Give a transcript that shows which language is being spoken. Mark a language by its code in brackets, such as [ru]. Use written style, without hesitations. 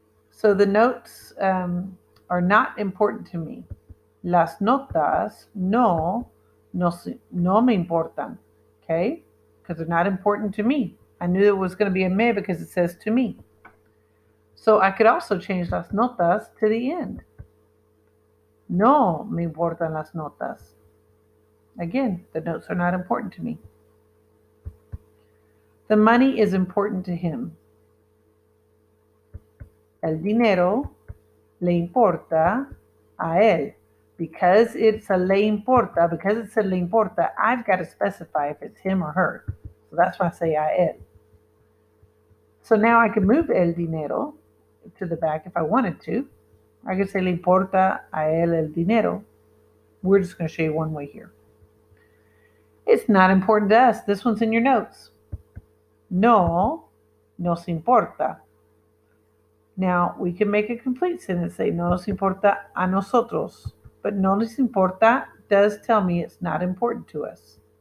[en] So the notes are not important to me. [es] Las notas no me importan, okay? [en] Because they're not important to me. I knew it was going to be a me because it says to me. So I could also change [es] las notas [en] to the end. [es] No me importan las notas. [en] Again, the notes are not important to me. The money is important to him. [es] El dinero le importa a él. [en] Because it's a [es] le importa, [en] because it's a le importa, I've got to specify if it's him or her. So that's why I say [es] a él. [en] So now I can move [es] el dinero [en] to the back if I wanted to. I could say [es] le importa a él el dinero. [en] We're just going to show you one way here. It's not important to us. This one's in your notes. [es] No nos importa. [en] Now we can make a complete sentence, say [es] no nos importa a nosotros. [en] But [es] no nos importa [en] does tell me it's not important to us.